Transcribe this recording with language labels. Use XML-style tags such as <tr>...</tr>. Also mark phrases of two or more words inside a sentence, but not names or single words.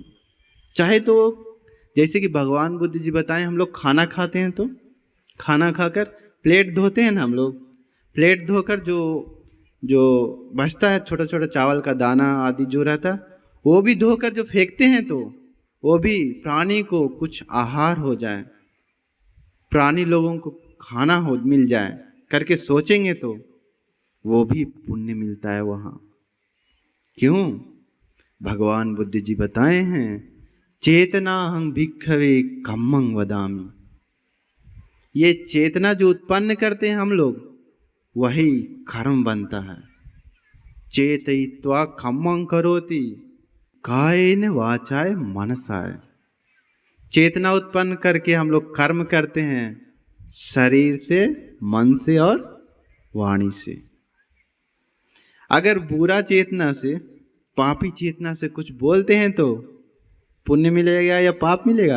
<hi>चाहे तो जैसे कि भगवान बुद्ध जी बताएं, हम लोग खाना खाते हैं तो खाना खाकर प्लेट धोते हैं ना, हम लोग प्लेट धोकर जो बचता है छोटा छोटा चावल का दाना आदि जो रहता है वो भी धोकर जो फेंकते हैं तो वो भी प्राणी को कुछ आहार हो जाए, प्राणी लोगों को खाना हो मिल जाए करके सोचेंगे तो वो भी पुण्य मिलता है वहाँ। क्यों? भगवान बुद्ध जी बताए हैं,</hi> <pi>चेतना हं भिक्खवे कम्मं वदामि।</pi> <hi>ये चेतना जो उत्पन्न करते हैं हम लोग, वही कर्म बनता है।</hi> <pi>चेतयित्वा कम्मं करोति कायेन वाचाय मनसाय।</pi> <hi>चेतना उत्पन्न करके हम लोग कर्म करते हैं, शरीर से, मन से और वाणी से। अगर बुरा चेतना से, पापी चेतना से कुछ बोलते हैं तो पुण्य मिलेगा या पाप मिलेगा?</hi>